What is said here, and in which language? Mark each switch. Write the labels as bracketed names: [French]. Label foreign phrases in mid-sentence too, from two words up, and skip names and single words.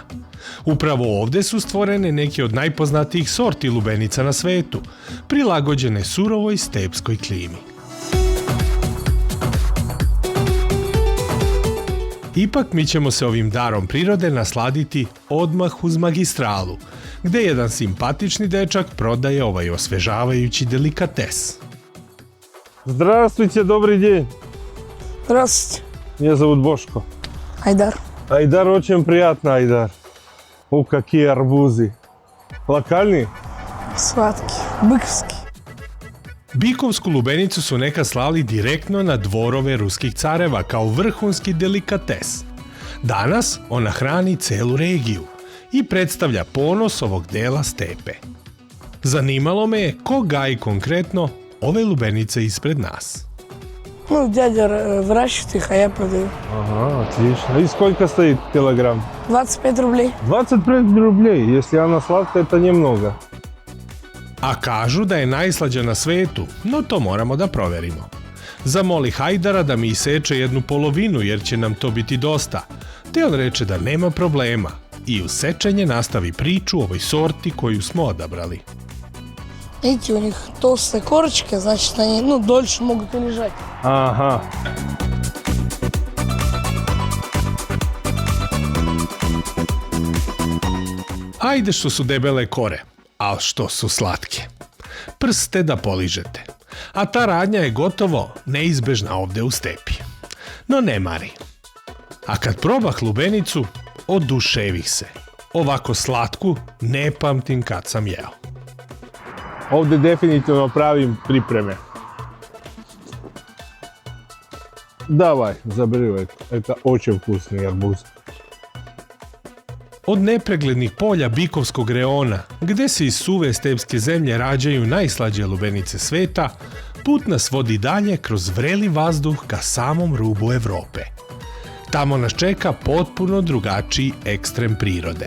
[Serbian] Upravo ovdje su stvorene neke od najpoznatijih sorti lubenica na svetu, prilagođene surovoj stepskoj klimi. Ipak mi ćemo se ovim darom prirode nasladiti odmah uz magistralu, gde jedan simpatični dečak prodaje ovaj osvežavajući delikates. [Russian] Здравствуйте, добрый день. Здравствуйте. Меня зовут Бошко. Айдар. Айдар, очень приятно, Айдар. О, какие арбузы. Локальные? Сладкий. Быковский. [Serbian] Bikovsku lubenicu su nekad slali direktno na dvorove ruskih careva kao vrhunski delikates. Danas ona hrani celu regiju i predstavlja ponos ovog dela stepe. Zanimalo me je ko gaji konkretno ove lubenice ispred nas. [Russian] Ну, дядя выращивает их, а я продаю. Ага, отлично. И сколько стоит килограмм? 25 рублей. 25 рублей. Если она сладкая, это немного. [Serbian] A kažu da je najslađa na svetu, no to moramo da proverimo. Zamoli Hajdara da mi iseče jednu polovinu jer će nam to biti dosta, te on reče da nema problema i uz sečenje nastavi priču o ovoj sorti koju smo odabrali. [Russian] Видите, у них толстые корочки, значит, они, дольше могут и лежать. Ага. [Serbian] Ajde što su debele kore, ali što su slatke. Prste da poližete. A ta radnja je gotovo neizbežna ovde u stepi. No ne mari. A kad probah lubenicu, oduševih se. Ovako slatku ne pamtim kad sam jeo. Ovdje definitivno pravim pripreme. [Russian] Давай, забери это очень вкусный арбуз. [Serbian] Od nepreglednih polja Bikovskog reona, gde se iz suve stepske zemlje rađaju najslađe lubenice sveta, put nas vodi dalje kroz vreli vazduh ka samom rubu Evrope. Tamo nas čeka potpuno drugačiji ekstrem prirode.